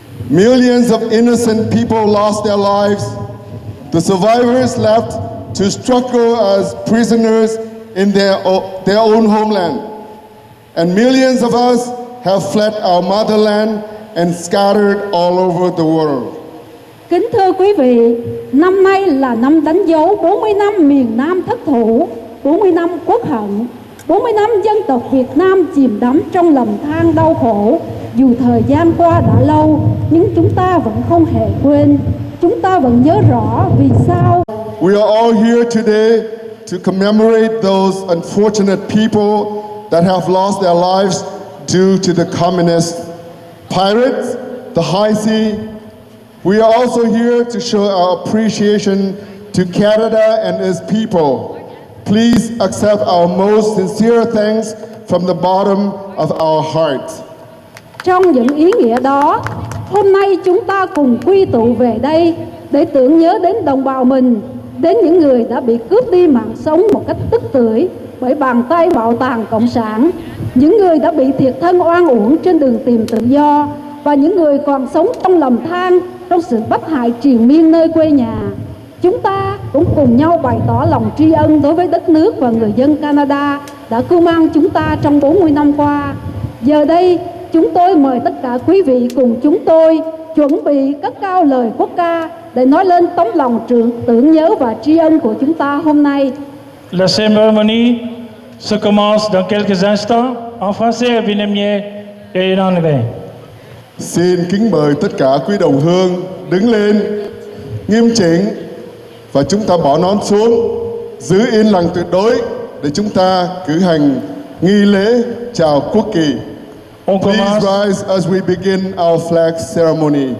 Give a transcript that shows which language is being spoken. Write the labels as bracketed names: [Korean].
[English] Millions of innocent people lost their lives. The survivors left to struggle as prisoners in their own homeland. And millions of us have fled our motherland and scattered all over the world. [Vietnamese] Kính thưa quý vị, năm nay là năm đánh dấu 40 năm miền Nam thất thủ, 40 năm quốc hận, 40 năm dân tộc Việt Nam chìm đắm trong lầm than đau khổ. Dù thời gian qua đã lâu, nhưng chúng ta vẫn không hề quên. Chúng ta vẫn nhớ rõ vì sao. [English] We are all here today to commemorate those unfortunate people that have lost their lives due to the communists, pirates, the high sea. We are also here to show our appreciation to Canada and its people. Please accept our most sincere thanks from the bottom of our hearts. [Vietnamese] Trong những ý nghĩa đó, hôm nay chúng ta cùng quy tụ về đây để tưởng nhớ đến đồng bào mình, đến những người đã bị cướp đi mạng sống một cách tức tưởi bởi bàn tay bạo tàn cộng sản, những người đã bị thiệt thân oan uổng trên đường tìm tự do, và những người còn sống trong lầm than, trong sự bất hại triền miên nơi quê nhà. Chúng ta cũng cùng nhau bày tỏ lòng tri ân đối với đất nước và người dân Canada đã cưu mang chúng ta trong 40 năm qua. Giờ đây, chúng tôi mời tất cả quý vị cùng chúng tôi chuẩn bị cất cao lời quốc ca để nói lên tấm lòng tưởng nhớ và tri ân của chúng ta hôm nay. [French] La cérémonie se commence dans quelques instants en français, vietnamien et en anglais. [Vietnamese] Xin kính mời tất cả quý đồng hương đứng lên, nghiêm chỉnh Và chúng ta bỏ nón xuống, giữ yên lặng tuyệt đối để chúng ta cử hành nghi lễ chào quốc kỳ. [English] On Please commence, rise as we begin our flag ceremony.